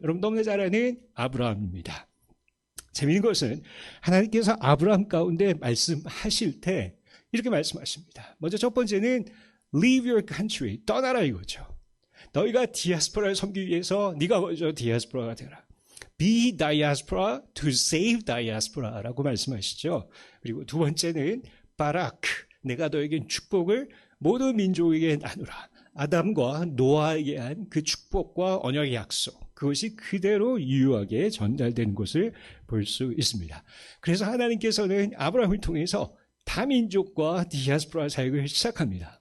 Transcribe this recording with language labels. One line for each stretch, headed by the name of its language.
Korean: 여러분 너무나 잘 아는 아브라함입니다. 재미있는 것은 하나님께서 아브라함 가운데 말씀하실 때 이렇게 말씀하십니다. 먼저 첫 번째는
English: leave your country,
Korean: 떠나라 이거죠. 너희가 디아스포라를 섬기기 위해서 네가 먼저 디아스포라가 되라.
English: Be diaspora to save diaspora라고
Korean: 말씀하시죠. 그리고 두 번째는 바라크, 내가 너에게 축복을 모든 민족에게 나누라. 아담과 노아에게 한 그 축복과 언약의 약속, 그것이 그대로 유효하게 전달된 것을 볼 수 있습니다. 그래서 하나님께서는 아브라함을 통해서 다민족과 디아스포라 사역을 시작합니다.